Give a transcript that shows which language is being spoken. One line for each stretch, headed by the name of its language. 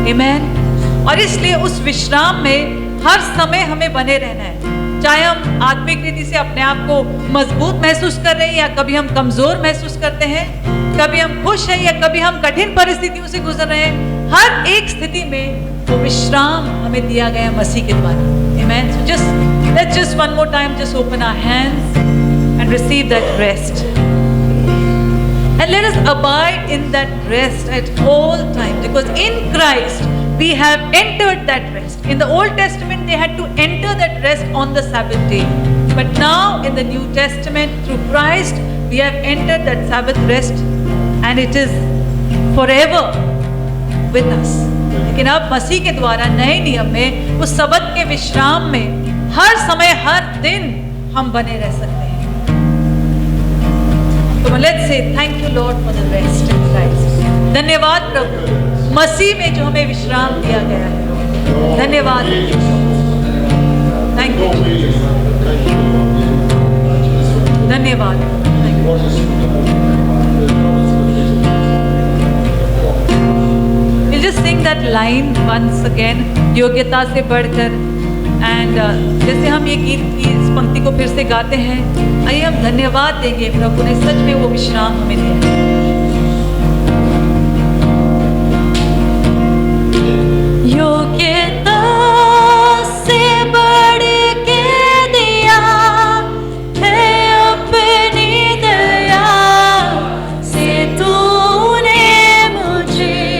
English: Amen.
Hindi: और इसलिए उस विश्राम में हर समय हमें बने रहना है। चाहे हम आत्मिक रीति से अपने आप को मजबूत महसूस कर रहे हैं या कभी हम कमजोर महसूस करते हैं, कभी हम खुश हैं या कभी हम कठिन परिस्थितियों से गुजर रहे हैं, हर एक स्थिति में वो विश्राम हमें दिया गया मसीह के द्वारा।
English: Amen. So let's just one more time just open our hands and receive that rest. And let us abide in that rest at all times, because in Christ we have entered that rest. In the Old Testament they had to enter that rest on the Sabbath day. But now in the New Testament through Christ we have entered that Sabbath rest and it is forever with us.
Hindi: लेकिन अब मसीह के द्वारा नए नियम में उस सबत के विश्राम में हर समय हर दिन हम बने रह सकते हैं।
English: तो let's say thank you Lord for the rest in Christ.
Hindi: धन्यवाद प्रभु मसीह में जो हमें विश्राम दिया गया है। धन्यवाद। Thank you. धन्यवाद।
English: We'll just sing that line once again,
Hindi: योग्यता से बढ़कर। एंड जैसे हम ये गीत की इस पंक्ति को फिर से गाते हैं, आइए हम धन्यवाद देंगे प्रभु ने सच में वो विश्राम हमें दिया। योग्यता से बढ़ के दिया है अपनी दया से तूने मुझे,